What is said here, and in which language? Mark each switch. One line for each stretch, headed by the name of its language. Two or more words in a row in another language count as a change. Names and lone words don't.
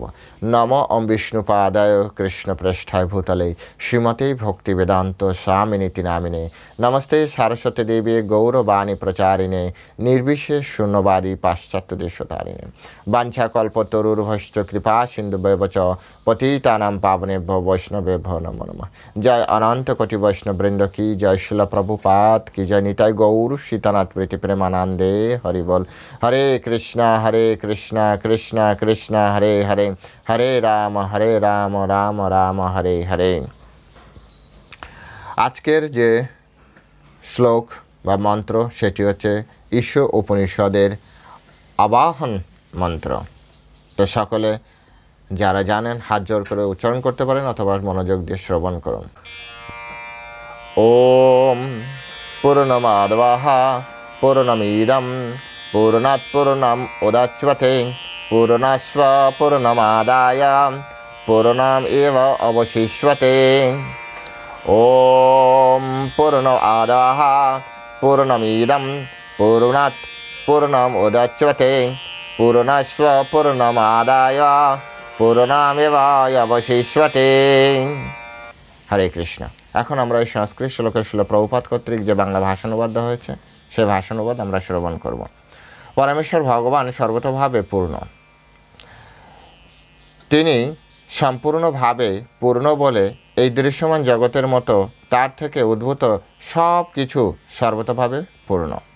Sanskrit: নম ওম বিষ্ণুপাদায় কৃষ্ণপ্রেষ্ঠায় ভূতলে শ্রীমতে ভক্তি বেদান্ত স্বামিনীতি নামিনে নমস্তে সারস্বতী দেবী গৌরবাণী প্রচারিণে নির্বিশেষ শূন্যবাদী পাশ্চাত্য দেশতারিণে বাঞ্ছাকল্পতরুর্ভশ্চ কৃপা সিন্ধু বৈবচ পতিতানাং পাবনেভ্যো বৈষ্ণবেভ্যো নমো নমঃ।
Bangla: জয় অনন্ত কোটি বৈষ্ণববৃন্দ কি জয়। শিল প্রভুপাদ কি জয়। নিতাই গৌর সীতানাথ প্রীতি প্রেমানন্দে হরি বল।
Sanskrit: হরে কৃষ্ণ কৃষ্ণ কৃষ্ণ হরে হরে, হরে রাম রাম রাম হরে হরে।
Bangla: আজকের যে শ্লোক বা মন্ত্র সেটি হচ্ছে ঈশ উপনিষদের আবাহন মন্ত্র। তো সকলে যারা জানেন হাত জোর করে উচ্চারণ করতে পারেন অথবা মনোযোগ দিয়ে শ্রবণ করুন।
Sanskrit: ওম পূর্ণমাদাবঃ পূর্ণমিদং পূর্ণাৎ পূর্ণম উদাচ্যতে পূর্ণস্য পূর্ণমাদায় পূর্ণমেব অবশিষ্যতে। ওম পূর্ণমাদাবঃ পূর্ণমিদং পূর্ণাৎ পূর্ণম উদাচ্যতে পূর্ণস্য পূর্ণমাদায় পূর্ণমেব অবশিষ্যতে। হরে কৃষ্ণ।
Bangla: এখন আমরা এই সংস্কৃত শ্লোকের শিল প্রভুপাদ কর্তৃক যে বাংলা ভাষানুবাদ হয়েছে সেই ভাষানুবাদ আমরা শ্রবণ করব। পরমেশ্বর ভগবান সর্বতোভাবে পূর্ণ। তিনি সম্পূর্ণভাবে পূর্ণ বলে এই দৃশ্যমান জগতের মতো তার থেকে উদ্ভূত সব কিছু সর্বতোভাবে পূর্ণ।